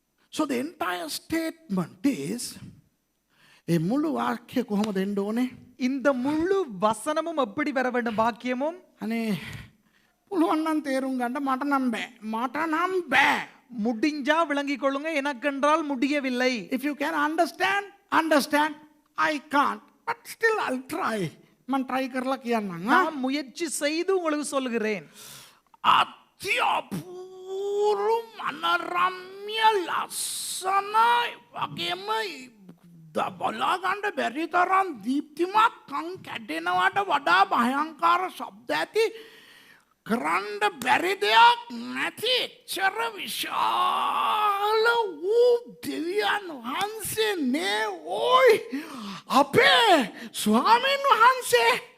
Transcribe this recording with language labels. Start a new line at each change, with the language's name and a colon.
English: So the entire statement is,
Sinhala: ඒ මුළු වාක්‍ය කොහොමද එන්න ඕනේ?
Tamil: இந்த முழு வசனமும் எப்படி வர வேண்டும்? வாக்கியமும்
Sinhala: අනේ පුළුවන් නම් තේරුම් ගන්න මට නම් බෑ.
Tamil: முடிஞ்சா விளங்கிக் கொள்ளுங்க, எனக்கென்றால் முடியவில்லை.
English: If you can understand, I can't, but still I'll try.
Sinhala: මම try කරලා කියන්නම්.
Tamil: நான் முயற்சி செய்து உங்களுக்கு சொல்கிறேன்.
Sinhala: අති අපූර්ව අනරම්‍ය ලස්සනයි වගේම බලා ගන්න බැරි තරම් දීප්තිමත් කන් කැඩෙනවට වඩා භයංකාර ශබ්ද ඇති කරන්න බැරි දෙයක් නැති එච්චර විශාල වූ දෙවියන් වහන්සේ නේ ඕයි අපේ ස්වාමීන් වහන්සේ.